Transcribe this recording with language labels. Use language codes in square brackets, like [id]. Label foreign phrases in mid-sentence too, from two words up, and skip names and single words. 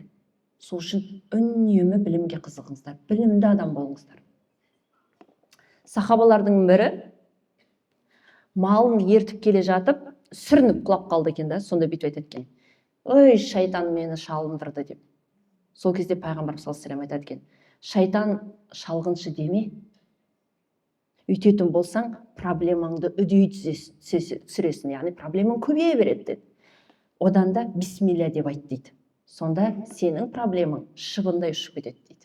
[kk] Сол үшін үнемі білімге қызығыңыздар, білімді адам болыңыздар. Сахабалардың бірі малын ертіп келе жатып, сүрініп құлап қалды екен да, сонда бүйтіп айтады екен. Ой, шайтан мені шалындырды деп. Сол кезде пайғамбар [ar] صلى الله عليه وسلم [kk] айтады екен, шайтан шалғыншы деме. Үйтетін болсаң, проблемаңды үдей түсіресің, яғни проблемаң көбейе береді деді. Одан да бисмилля деп айт дейді. Сонда сенің проблемаң шыбындай ұшып кетеді дейді.